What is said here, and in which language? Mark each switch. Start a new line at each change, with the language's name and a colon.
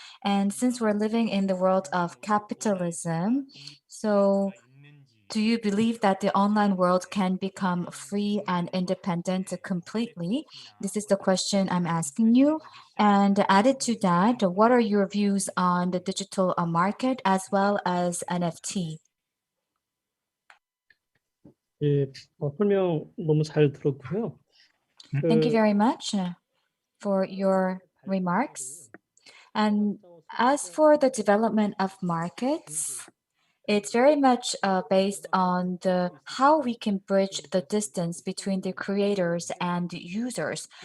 English: And since we're living in the world of capitalism, so do you believe that the online world can become free and independent completely? This is the question I'm asking you. And added to that, what are your views on the digital market as well as NFT?
Korean: 예, 설명 너무 잘 들었고요.
English: Thank you very much for your remarks. And as for the development of markets, it's very much based on the how we can bridge the distance between the creators and the users.